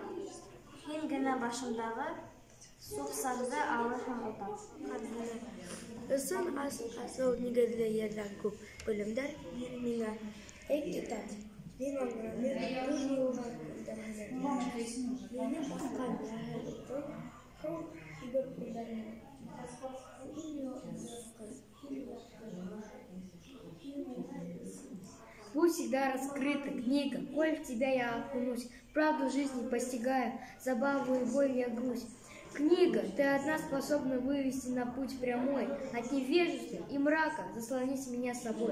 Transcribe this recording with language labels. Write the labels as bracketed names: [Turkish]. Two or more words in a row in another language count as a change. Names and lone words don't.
[Bashkir] Һин генә башымдағы суксарҙы алырһың утап. Ысын асыл нигеҙле ерҙән күп белемдәр бир миңә. Эй китап, мин аңраны төз юлға күндерһенә. Мине баҫҡан яһил утын һыу һибеп күндерһенә. [Russian] Будь всегда раскрыта книга, коль в тебя я окунусь, правду жизни постигаю, забаву и боль я грусть. Книга, ты одна способна вывести на путь прямой, от невежества и мрака заслонить меня собой.